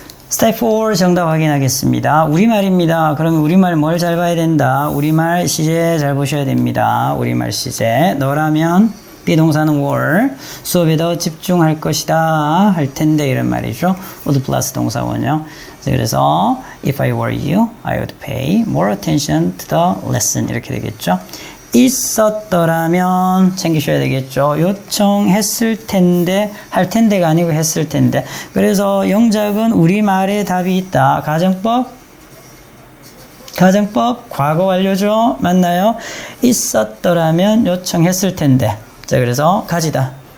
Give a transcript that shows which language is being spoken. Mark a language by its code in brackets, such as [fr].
[ko] 스텝 4 정답 확인하겠습니다. 우리말입니다. 그러면 우리말 뭘 잘 봐야 된다? 우리말 시제 잘 보셔야 됩니다. 우리말 시제. 너라면 비동사는 were. 수업에 더 집중할 것이다. 할 텐데 이런 말이죠. would plus 동사 원형. 그래서 [en] if I were you, I would pay more attention to the lesson. [ko] 이렇게 되겠죠. 있었더라면 챙기셔야 되겠죠. 요청했을 텐데 할 텐데가 아니고 했을 텐데. 그래서 영작은 우리말에 답이 있다. 가정법 과거 완료죠. 맞나요? 있었더라면 요청했을 텐데. 자, 그래서 가지다.